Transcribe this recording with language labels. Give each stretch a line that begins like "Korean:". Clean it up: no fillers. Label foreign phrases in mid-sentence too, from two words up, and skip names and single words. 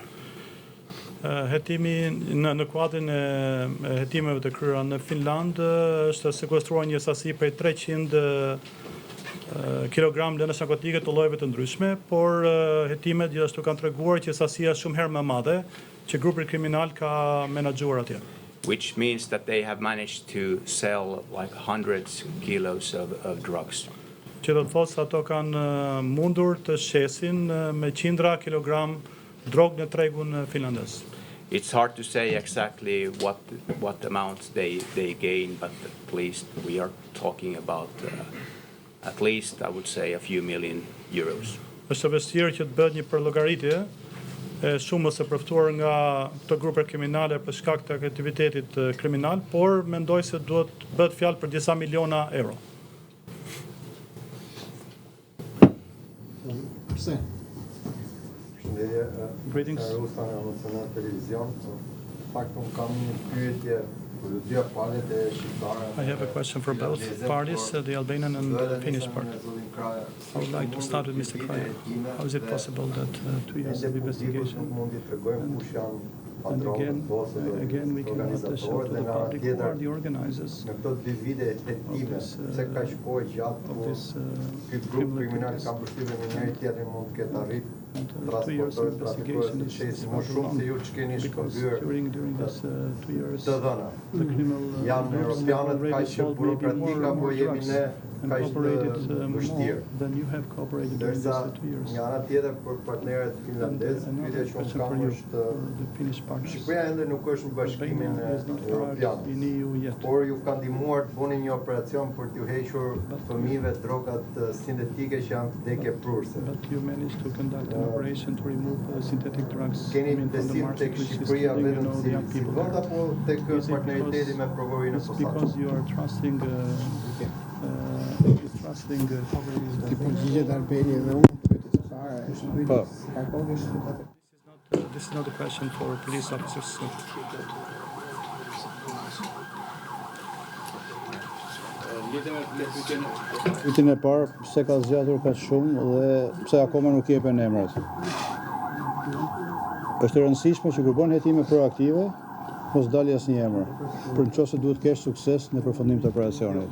Albanian: Hetimi në kuadrin e hetimeve të kryera në Finland është sekuestruar një sasi prej 300 kilogram lëndës narkotike të llojeve të ndryshme, por hetimet gjithashtu kanë treguar që sasia është shumë herë më e madhe që grupi kriminal ka menaxhuar atje.
English: Which means that they have managed to sell like hundreds kilos of drugs.
Albanian: Që do të thotë se ato kanë mundur të shesin me qindra kilogram drogë në tregun finlandez.
English: It's hard to say exactly what amounts they gain, but at least we are talking about at least, I would say, a few million euros.
Albanian: Është vështirë që të bëhet një përllogaritje e shumës e përftuar nga këto grupe kriminale për shkak të aktivitetit kriminal, por mendoj se duhet bëhet fjalë për disa miliona euro.
English: Greetings.
Albanian: Rusa nga Nacional Televizion. Faktum kam një pyetje për të dy palët e shqiptare.
English: I have a question for both parties, the Albanian and the Finnish part. I would like to start with Mr. Kraja. How is it possible that 2 years of investigation, and again we cannot show to the public who are the organizers
Albanian: Në këto 2 vite hetime, pse ka shkojë gjatë
English: of this
Albanian: ky grup kriminal ka mbështyrë në njëri tjetrin mund të ketë arrit
English: 2 years of investigation is
Albanian: më shumë se ju që keni
English: because
Albanian: shkëmbyer
English: during this 2 years
Albanian: të dhëna.
English: the criminal
Albanian: Janë
English: groups have
Albanian: europianët
English: already
Albanian: kaq që
English: sold maybe
Albanian: burokratik
English: more
Albanian: apo jemi
English: drugs
Albanian: ne
English: and
Albanian: kaq
English: cooperated
Albanian: të
English: more
Albanian: vështirë.
English: than you have cooperated during
Albanian: Ndërsa
English: these 2 years.
Albanian: nga ana tjetër për partnerët
English: And
Albanian: finlandez, pyetja
English: another
Albanian: që unë
English: question
Albanian: kam
English: for you,
Albanian: është
English: for the Finnish partners.
Albanian: Shqipëria ende nuk është në bashkimin
English: Albania is not part
Albanian: evropian,
English: in EU yet.
Albanian: por ju ka ndihmuar të bëni një operacion për t'ju hequr fëmijëve drogat sintetike që janë vdekje prurse.
English: But you managed to conduct an operation to remove synthetic drugs
Albanian: Keni
English: from the
Albanian: besim
English: market,
Albanian: tek
English: which is
Albanian: Shqipëria
English: killing,
Albanian: vetëm
English: the young
Albanian: si
English: people
Albanian: vend
English: there.
Albanian: apo tek
English: Is it
Albanian: partneriteti me provorin e
English: it's
Albanian: posaçëm?
English: because you are trusting
Albanian: Ti përgjigjet Albania dhe unë pyetës së para është Po. ka kohë
English: this is not a question for police officers.
Albanian: Pyetjen e parë, pse ka zgjatur kaq shumë dhe pse akoma nuk jepen emrat. Është e rëndësishme që kur bën hetime proaktive, mos dalë asnjë emër, për nëse duhet kesh sukses në përfundim të operacionit.